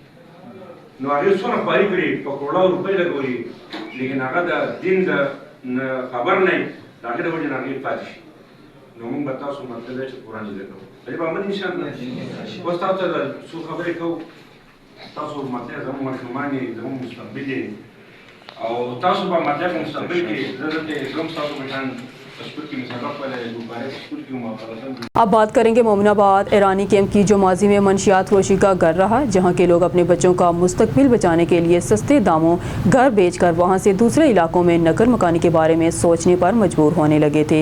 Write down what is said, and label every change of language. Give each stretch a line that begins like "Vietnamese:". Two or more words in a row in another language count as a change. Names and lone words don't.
Pashto: نو هغې څونه خواري کړي، په کروڑو روپۍ لګولي، لیکن هغه د دین د خبر نه وي، د هغې د وجې نه هغې پاتې شي. نو موږ به تاسو مطلب دی چې قرآن زده کوو. په دې به عمل انشاءالله. اوس تاسو ته څو خبرې کوو. تاسو مطلب زموږ ماشومان یې، زموږ مستقبل یې، او تاسو به مطلب مستقبل کې زه دلته زه هم ستاسو په شان
Urdu: اب بات کریں گے مومن آباد ایرانی کیمپ کی، جو ماضی میں منشیات فروشی کا گھر رہا، جہاں کے لوگ اپنے بچوں کا مستقبل بچانے کے لیے سستے داموں گھر بیچ کر وہاں سے دوسرے علاقوں میں نگر مکانی کے بارے میں سوچنے پر مجبور ہونے لگے تھے.